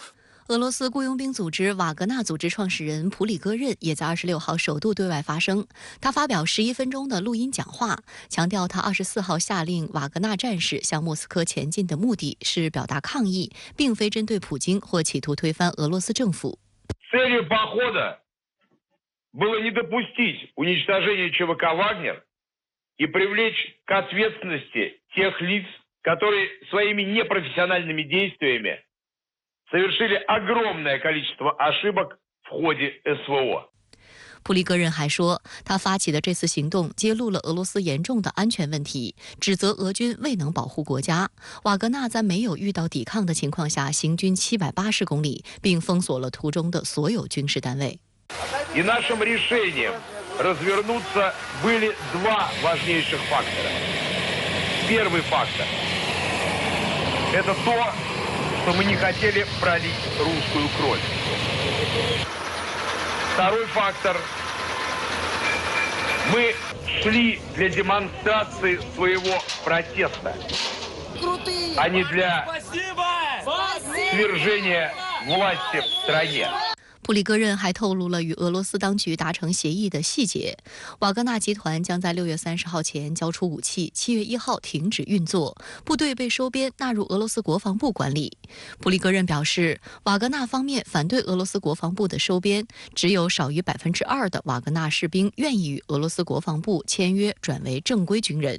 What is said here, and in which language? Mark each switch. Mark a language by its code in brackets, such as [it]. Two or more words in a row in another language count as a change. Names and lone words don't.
[zh] 俄罗斯雇佣兵组织瓦格纳组织创始人普里戈任也在26号首度对外发声，他发表11分钟的录音讲话，强调他24号下令瓦格纳战士向莫斯科前进的目的是表达抗议，并非针对普京或企图推翻俄罗斯政府。 [ru] было не допустить уничтожения ЧВК «Вагнер» и привлечь к ответственности тех лиц, которые своими непрофессиональными действиями совершили огромное количество ошибок в ходе СВО. [zh] 普里戈任还说，他发起的这次行动揭露了俄罗斯严重的安全问题，指责俄军未能保护国家。瓦格纳在没有遇到抵抗的情况下行军780公里，并封锁了途中的所有军事单位。 [ru] И нашим решением развернуться были два важнейших фактора. Первый фактор – это то, что мы не хотели пролить русскую кровь. Второй фактор – мы шли для демонстрации своего протеста, а не для свержения власти в стране. [zh] 普里戈任还透露了与俄罗斯当局达成协议的细节。瓦格纳集团将在6月30号前交出武器，7月1号停止运作，部队被收编纳入俄罗斯国防部管理。普里戈任表示，瓦格纳方面反对俄罗斯国防部的收编，只有少于2%的瓦格纳士兵愿意与俄罗斯国防部签约转为正规军人。